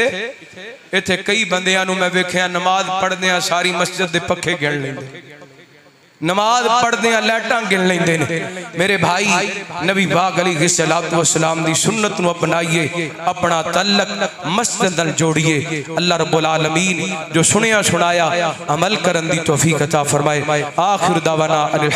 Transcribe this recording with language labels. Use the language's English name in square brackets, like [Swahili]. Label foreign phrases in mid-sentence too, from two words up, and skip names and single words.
[Punjabi] ਇੱਥੇ ਕਈ ਬੰਦਿਆਂ ਨੂੰ ਮੈਂ ਵੇਖਿਆ ਨਮਾਜ਼ ਪੜ੍ਹਦੇ ਸਾਰੀ ਮਸਜਿਦ ਦੇ ਪੱਖੇ ਗਿਣ ਲੈਂਦੇ, ਨਮਾਜ਼ ਪੜ੍ਹਦੇ ਲਾਈਟਾਂ ਗਿਣ ਲੈਂਦੇ ਨੇ। ਮੇਰੇ ਭਾਈ ਨਬੀ ਪਾਕ [Arabic] عليه الصلاة والسلام [Punjabi] ਦੀ ਸੁੰਨਤ ਨੂੰ ਅਪਣਾਈਏ, ਅਪਣਾ ਤਅੱਲੁਕ ਮਸਜਿਦ ਨਾਲ ਜੋੜੀਏ। [Arabic] الله رب العالمين [Punjabi] ਜੋ ਸੁਣਿਆ ਸੁਣਾਇਆ ਅਮਲ ਕਰਨ ਦੀ ਤੌਫ਼ੀਕ ਅਤਾ ਫ਼ਰਮਾਏ। [Arabic] آخر دعوانا